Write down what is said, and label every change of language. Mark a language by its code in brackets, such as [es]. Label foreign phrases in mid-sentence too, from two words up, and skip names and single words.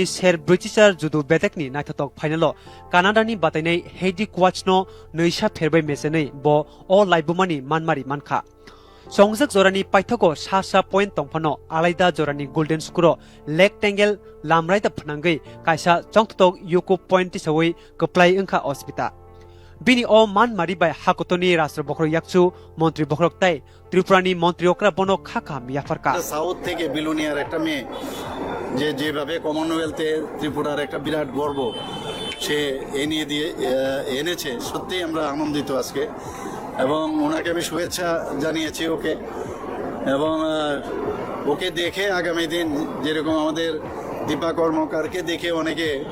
[trp] ser Britisher judo betekni naithatok final Canada ni batainai Heidi Quachno neisa pherbai mesenei bo o laibumani manmari mankha Songjak jorani paithoko sa point tongphano alaida jorani golden skuro rectangle lamraita phanangai kaisa chongtok yuko point tisawai keplai engkha Osmita Bini o man maribai hakotoni Rashtra Bokrok yakchu Montri Bokrok tai Tripurani Montri Okra bono khaka miyafarka [bn] সাউথ থেকে বিলুনিয়ার একটা মেয়ে যেভাবে কমনওয়েলথে ত্রিপুরার একটা বিরাট গর্ব সে এনেছে সত্যি আমরা আনন্দিত আজকে এবং ওনাকে আমি শুভেচ্ছা জানিয়েছি ওকে এবং ওকে দেখে আগামী দিন যেরকম আমাদের দীপা কর্মকারকে দেখে অনেকে